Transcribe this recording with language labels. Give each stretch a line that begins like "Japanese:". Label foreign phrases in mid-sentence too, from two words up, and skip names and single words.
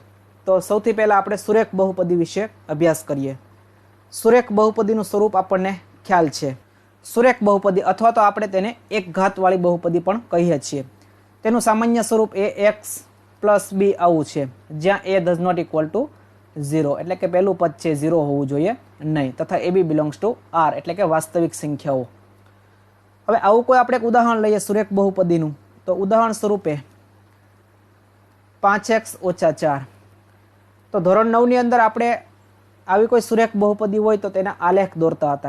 Gujarati: તો સૌથી પહેલાં આપણે સુરેખ બહુપદી વિશે અભ્યાસ કરીએ. સુરેખ બહુપદીનું સ્વરૂપ આપણને ખ્યાલ છે. સુરેખ બહુપદી અથવા તો આપણે તેને એક ઘાતવાળી બહુપદી પણ કહીએ છીએ. તેનું સામાન્ય સ્વરૂપ ax પ્લસ b આવું છે, જ્યાં a
English: does not equal to 0,
Gujarati: એટલે કે પહેલું પદ છે 0 હોવું જોઈએ નહીં, તથા ab
English: belongs to r,
Gujarati: એટલે કે વાસ્તવિક સંખ્યાઓ. હવે આવું કોઈ આપણે એક ઉદાહરણ લઈએ સુરેખ બહુપદીનું, તો ઉદાહરણ સ્વરૂપે 5x ઓછા 4. તો ધોરણ 9 ની અંદર આપણે આવી કોઈ સુરેખ બહુપદી હોય તો તેના આલેખ દોરતા હતા.